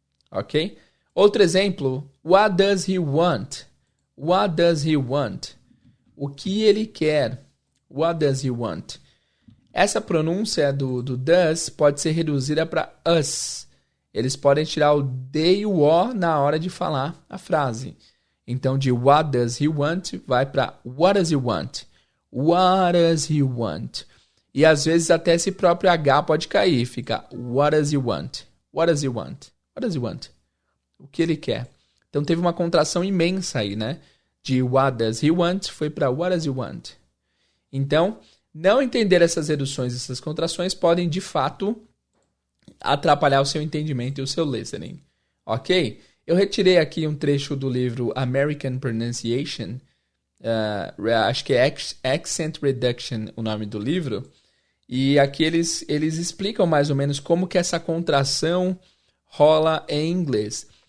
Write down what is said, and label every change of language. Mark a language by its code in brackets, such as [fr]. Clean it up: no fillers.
[pt] Ok? Outro exemplo. [en] What does he want? What does he want? [pt] O que ele quer? [en] What does he want? [pt] Essa pronúncia do does pode ser reduzida para us. Eles podem tirar o D e o O na hora de falar a frase. Então, de [en] what does he want, [pt] vai para [en] what does he want? What does he want? [pt] E às vezes até esse próprio H pode cair. [en] Fica what does he want? What does he want? What does he want? [pt] O que ele quer? Então teve uma contração imensa aí, né? De [en] what does he want [pt] foi para [en] what does he want? [pt] Então, não entender essas reduções, essas contrações podem de fato atrapalhar o seu entendimento e o seu listening. Ok? Eu retirei aqui um trecho do livro American Pronunciation, acho que é Accent Reduction o nome do livro, e aqui eles explicam mais ou menos como que essa contração rola em inglês.